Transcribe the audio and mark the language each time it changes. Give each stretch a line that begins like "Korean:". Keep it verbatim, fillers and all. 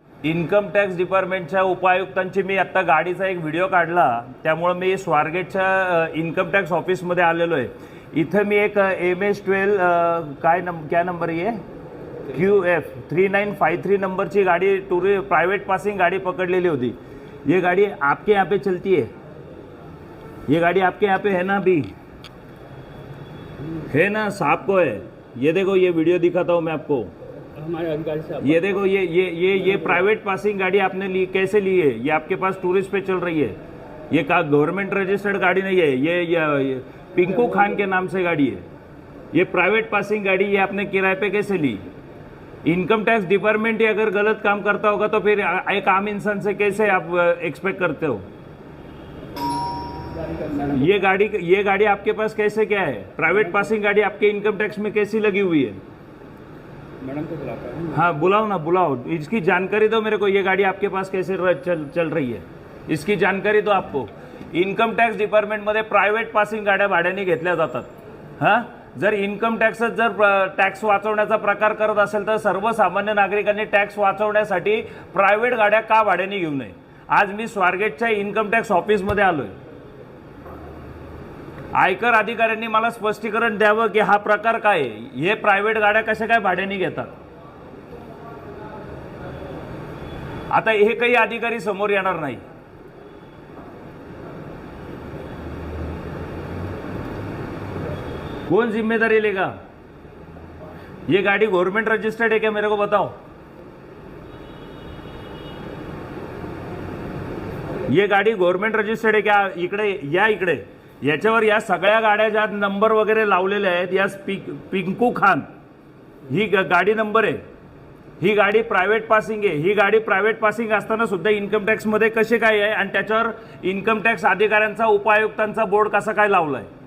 Marathi: Income tax डिपार्टमेंटच्या उपायुक्तांची मी आत्ता गाडीचा एक व्हिडिओ काढला त्यामुळं मी स्वारगेटच्या इन्कम टॅक्स ऑफिसमध्ये आलेलो आहे. इथं मी एक एम एस ट्वेल्व काय नंब क्या नंबर आहे Q F three nine five three नंबरची गाडी टुरि प्रायव्हेट पासिंग गाडी पकडलेली होती.
Hindi: ये गाडी आपके यहाँ पे चलती है? ये गाड़ी आपके यहाँ पे है ना? अभी है ना? साहब को है. ये देखो ये वीडियो दिखाता हूँ मैं आपको. हमारे अंकल से आप- ये देखो ये ये ये ये प्राइवेट पासिंग गाड़ी आपने ली कैसे ली है? ये आपके पास टूरिस्ट पे चल रही है. ये का गवर्नमेंट रजिस्टर्ड गाड़ी नहीं है. ये, ये, ये पिंकू खान के नाम से गाड़ी है. ये प्राइवेट पासिंग गाड़ी ये आपने किराए पे कैसे ली? इनकम टैक्स डिपार्टमेंट ही अगर गलत काम करता होगा तो फिर आ- एक आम इंसान से कैसे आप एक्सपेक्ट करते हो? ये गाड़ी ये गाड़ी आपके पास कैसे क्या है? प्राइवेट पासिंग गाड़ी आपके इनकम टैक्स में कैसी लगी हुई है? मैडम को बुलाता हूँ. हाँ बुलाओ ना बुलाओ. इसकी जानकारी दो मेरे को. ये गाड़ी आपके पास कैसे र- चल चल रही है इसकी जानकारी दो.
Marathi: आपको इन्कम टॅक्स डिपार्टमेंटमध्ये प्रायव्हेट पासिंग गाड्या भाड्याने घेतल्या जातात. हां जर इन्कम टॅक्सच जर टॅक्स वाचवण्याचा प्रकार करत असेल तर सर्वसामान्य नागरिकांनी टॅक्स वाचवण्यासाठी प्रायव्हेट गाड्या का भाड्याने घेऊ नये. आज मी स्वारगेटच्या इन्कम टॅक्स ऑफिसमध्ये आलो आहे. आयकर अधिकाऱ्यांनी मला स्पष्टीकरण द्यावं की हा प्रकार काय आहे. हे प्रायव्हेट गाड्या कशा काय भाड्याने घेतात? आता हे काही अधिकारी समोर येणार नाही.
Hindi: कौन जिम्मेदारी लेगा? ये गाड़ी गवर्नमेंट रजिस्टर्ड है क्या मेरे को बताओ.
Marathi: ये गाडी गव्हर्नमेंट रजिस्टर्ड आहे का? इकडे या इकडे याच्यावर या सगळ्या गाड्या ज्या नंबर वगैरे लावलेल्या आहेत या पिक पिंकू खान ही ग- गाडी नंबर आहे. ही गाडी प्रायव्हेट पासिंग आहे. ही गाडी प्रायव्हेट पासिंग असताना सुद्धा इन्कम टॅक्समध्ये कसे काय आहे आणि त्याच्यावर इन्कम टॅक्स अधिकाऱ्यांचा उपायुक्तांचा बोर्ड कसा काय लावला आहे?